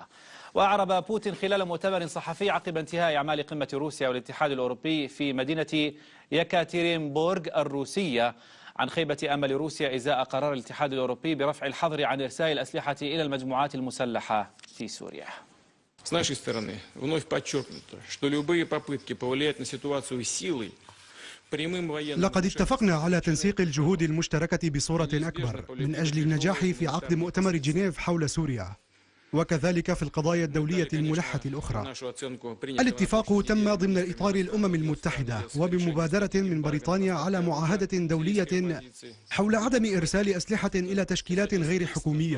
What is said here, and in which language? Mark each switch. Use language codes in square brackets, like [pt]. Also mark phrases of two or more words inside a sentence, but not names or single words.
[ar] وأعرب بوتين خلال مؤتمر صحفي عقب انتهاء أعمال قمة روسيا والاتحاد الأوروبي في مدينة يكاترينبورغ الروسية عن خيبة أمل روسيا إزاء قرار الاتحاد الأوروبي برفع الحظر عن إرسال الأسلحة إلى المجموعات المسلحة في سوريا. [ru] С нашей стороны вновь подчеркнуто, что любые попытки повлиять на ситуацию силой прямым военным... [ar] لقد اتفقنا على تنسيق الجهود المشتركة بصورة أكبر من أجل النجاح في عقد مؤتمر جنيف حول سوريا، وكذلك في القضايا الدولية الملحة الأخرى. الاتفاق تم ضمن إطار الأمم المتحدة وبمبادرة من بريطانيا على معاهدة دولية حول عدم إرسال أسلحة إلى تشكيلات غير حكومية.